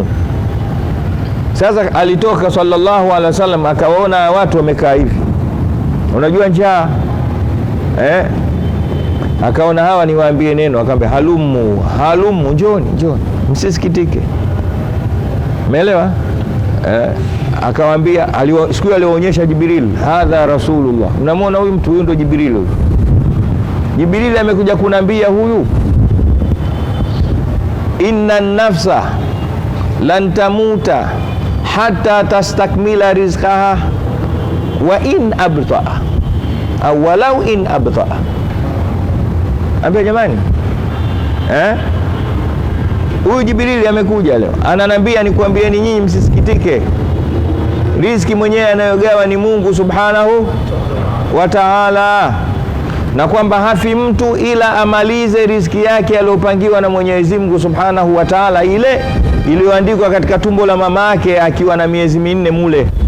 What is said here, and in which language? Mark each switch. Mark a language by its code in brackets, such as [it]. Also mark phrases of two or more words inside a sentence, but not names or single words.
[sw] Sasa alitoka [ar] صلى الله عليه وسلم, [sw] akawaona watu wamekaa hivi, unajua njaa akaona hawa niwaambie neno, akamwambia halumu, njoni msisikitike. Umeelewa? Akawaambia, siku alionyesha Jibril, [ar] هذا رسول الله, [sw] mnamwona huyu mtu, huyu ndo Jibril. Jibril amekuja kunambia huyu, [ar] إن نفسا لن تموت حتى تستكمل رزقها وإن أبطأ أو ولو إن أبطأ au walau in abta'a. [sw] Ambia jamani, huyu Jibril amekuja leo ananambia nikuambieni nyinyi msisikitike, riziki mwenyewe anayogawa ni Mungu [ar] سبحانه وتعالى, [sw] na kwamba hafi mtu ila amalize riziki yake aliyopangiwa na Mwenyezi Mungu [ar] سبحانه وتعالى, [sw] ile iliyoandikwa katika tumbo la mama yake akiwa na miezi 4 mule.